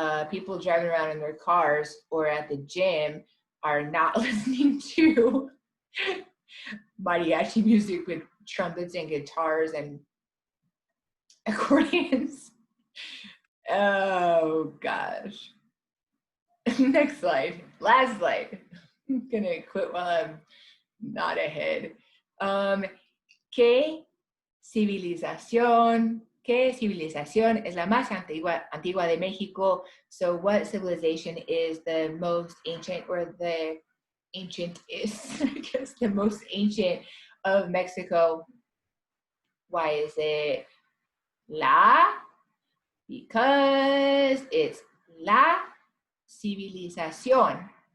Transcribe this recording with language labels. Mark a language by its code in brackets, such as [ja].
[en] People driving around in their cars or at the gym are not listening to mariachi music with trumpets and guitars and accordions. Oh gosh. Next slide. Last slide. I'm gonna quit while I'm not ahead. [es] ¿Qué civilización es la más antigua de México? [en] So what civilization is the most ancient or the ancient is, I guess the most ancient of Mexico. Why is it la? Because it's la civilización.